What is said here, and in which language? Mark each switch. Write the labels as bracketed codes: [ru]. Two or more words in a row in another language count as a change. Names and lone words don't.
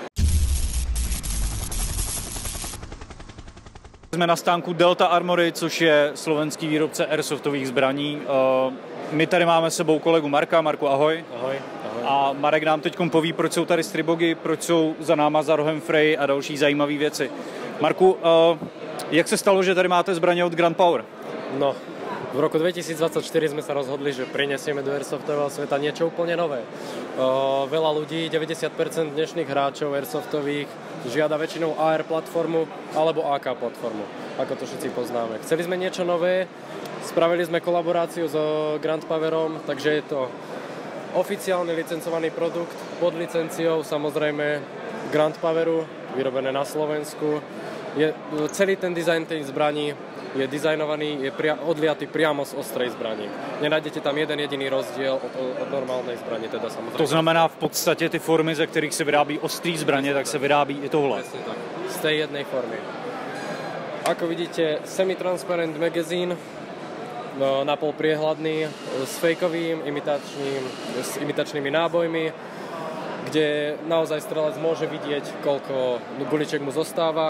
[cs] Jsme na stánku Delta Armory, což je slovenský výrobce airsoftových zbraní. My tady máme s sebou kolegu Marka. Marku, ahoj. Ahoj. A Marek nám teď poví, proč jsou tady Stribogy, proč jsou za náma za rohem Frey a další zajímavé věci. Marku, jak se stalo, že tady máte zbraně od Grand Power? [sk] No, v roku 2024 sme sa rozhodli, že prinesieme do airsoftového sveta niečo úplne nové. Veľa ľudí, 90% dnešných hráčov airsoftových žiada väčšinou AR platformu alebo AK platformu, ako to všetci poznáme. Chceli sme niečo nové, spravili sme kolaboráciu s Grand Powerom, takže je to oficiálny licencovaný produkt pod licenciou, samozrejme Grand Poweru, vyrobené na Slovensku. Celý ten dizajn tej zbraní je dizajnovaný, je odliatý priamo z ostrej zbraní. Nenájdete tam jeden jediný rozdiel od normálnej zbraně, teda samozrejme. [cs] To znamená v podstatě ty formy, ze kterých se vyrábí ostrý zbraně, tak se vyrábí i tohle. [sk] Presne tak, z tej jednej formy. Ako vidíte, semi-transparent magazín, napol priehľadný, s fejkovým, imitačnými nábojmi, kde naozaj strelec môže vidieť, koľko guliček mu zostáva.